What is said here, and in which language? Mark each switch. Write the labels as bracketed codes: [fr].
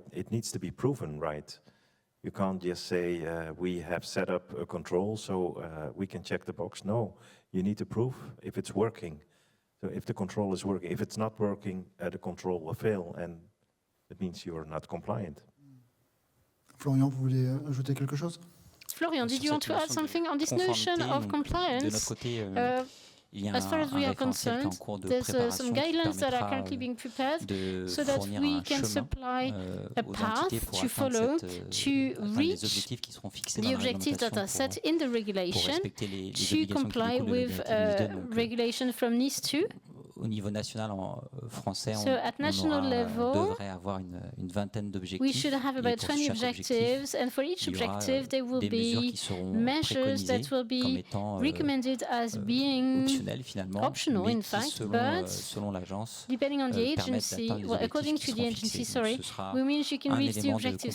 [en] It needs to be proven, right? You can't just say we have set up a control so we can check the box. No, you need to prove if it's working. So if the control is working, if it's not working, the control will fail, and it means you are not compliant. [fr] Florian, vous voulez ajouter quelque chose? [en] Florian, did you want to add something on this notion of compliance? As far as we are concerned, there's some guidelines that are currently being prepared so that we can supply a path to follow to reach the objectives that are set in the regulation to comply with regulation from NIS2. [fr] au niveau national français, on devrait avoir une vingtaine d'objectifs. [en] We should have about 20 objectives, and for each objective, there will be measures that will be recommended as being optional, in fact, but depending on the agency, well, according to the agency, we means you can reach the objective.